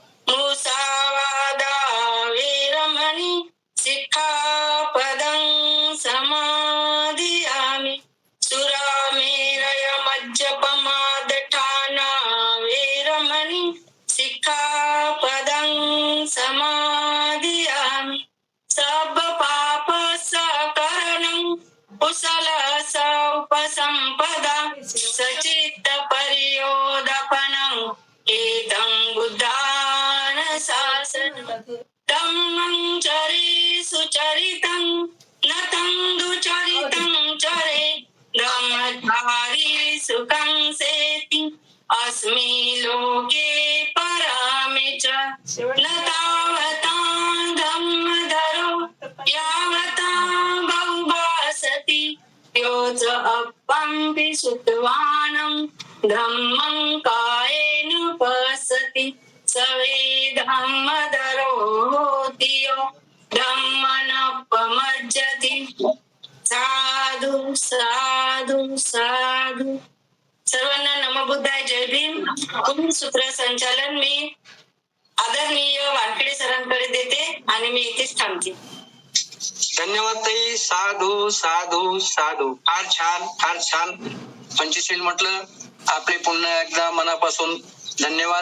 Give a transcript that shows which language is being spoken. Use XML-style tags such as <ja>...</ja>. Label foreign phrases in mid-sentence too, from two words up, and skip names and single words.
<pi>मुसावादा वेरमणि सिक्खापदं समादियामि. सुरामेरय मज्जपमादठाना वेरमणि सिक्खापदं समादियामि. सब पाप सकरणं कुशल उपसंपदा सचित्त परियोदपनं एतं बुद्धानुशासनं. धम्मं चरे सुचरितं नतं दुचरितं चरे. ब्रह्मचारी सुखं सेति अस्मि लोके परामि च. न तावतां धम्मधरो यावता बहुभासति. योच अपम्पि श्रुतवानं धम्मं कायेन पश्यति. सवे धम्मधरो होति यो धम्मनपमज्जति. साधु साधु साधु.</pi> <mr>सर्वांना नमोबुद्धाय जय भीम. सूत्र संचालन मी आदरणीय वानखेडे सरांकडे देते आणि मी इथेच थांबते. धन्यवाद ताई.</mr> <pi>साधू साधू साधू.</pi> <mr>फार छान, फार छान. पंचशील म्हटलं आपले पुन्हा एकदा मनापासून धन्यवाद.</mr>